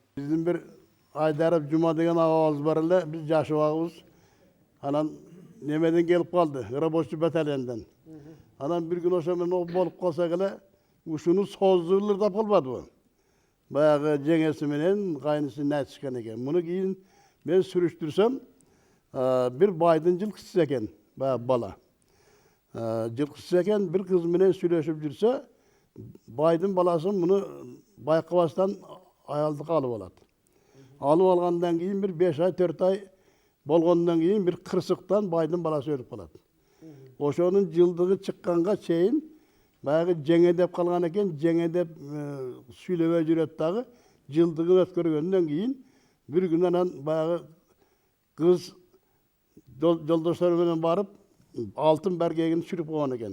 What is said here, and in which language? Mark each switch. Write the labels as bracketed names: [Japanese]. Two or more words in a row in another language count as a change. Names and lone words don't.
[Kyrgyz] Биздин бир Айдаров Жума деген агабыз бар эле, биз жашыбагыбыз. Анан немеден келип калды, рабочий батальондон. Анан бир күн ошо менен болуп калсак эле, ушуну создурлар да болбадыбы. Баягы жеңеси менен кайнысын айтышкан экен. Муну кийин мен сүрүштүрсөм, бир байдын жылкысы экен, бала. Жылкысы экен, бир кыз менен сүйлөшүп жүрсө, байдын баласы муну байкабастан аялдыкка алып алат. Алып алгандан кийин bir 5 ай, 4 ай болгондон кийин bir кырсыктан байдын баласы өлүп калат. Ошонун жылдыгы чыкканга чейин баягы жеңе деп калган экен, жеңе деп сүйлөбөй жүрөт дагы, жылдыгын өткөргөндөн кийин bir күн анан баягы kız жолдоштору менен барып алтын бергегин сүрүп койгон экен.